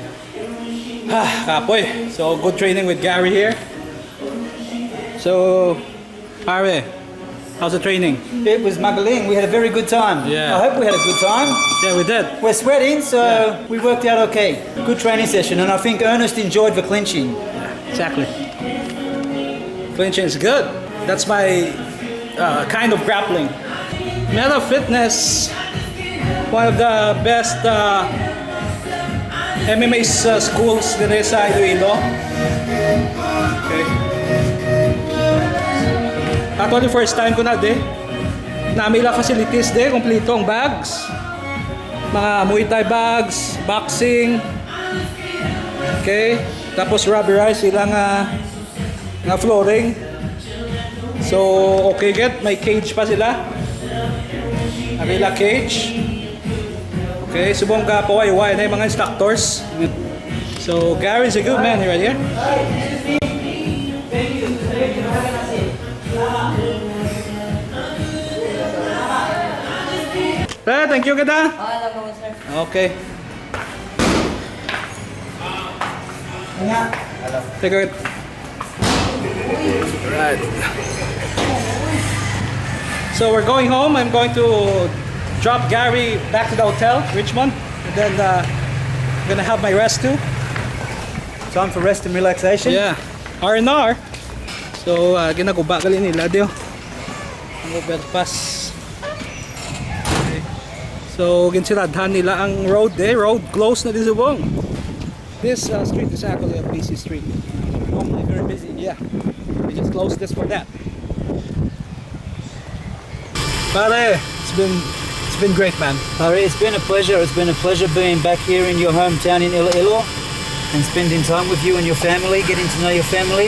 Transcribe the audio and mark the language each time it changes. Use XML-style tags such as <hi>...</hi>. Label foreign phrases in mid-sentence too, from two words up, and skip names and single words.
<hil>Kapoy.</hil> <en>So good training with Garry here. So, pare, How's the training? It was Manggahan. We had a very good time. Yeah. I hope we had a good time. Yeah, we did. We're sweating, so we worked out okay. Good training session, and I think Ernest enjoyed the clinching. Exactly. Clinching is good. That's my kind of grappling. Meta Fitness, one of the best MMA schools</en> <hil>din sa</hil> <en>Iloilo. Okay.</en> <hil>Actually,</hil> <en>first time</en> <hil>ko na di. Namila facilities di, kompleto ang bags.</hil> <en>Mga Muay Thai bags, boxing. Okay.</en> <hil>Tapos rubberize ilang nga flooring. So, okay get, may cage pa sila. Namila cage. Okay, subong ka paway-way na yung mga instructors.</hil> <en>So, Gary's a good man right here. Thank you kita. Okay. Take it. Right. So we're going home. I'm going to drop Garry back to the hotel, Richmond, and then I'm gonna have my rest too. Time for rest and relaxation. Yeah, R&R.</en> <hil>So ginaguba gali nila dio. Ang overpass. Okay. So ginsiradhan nila ang</hil> <en>road road closed</en> <hil>na din subong.</hil> <en>This street is actually a busy street. Normally very busy. Yeah, we just closed this for that. Pare, it's been great, man. Harry, it's been a pleasure. It's been a pleasure being back here in your hometown in Iloilo and spending time with you and your family, getting to know your family.</en>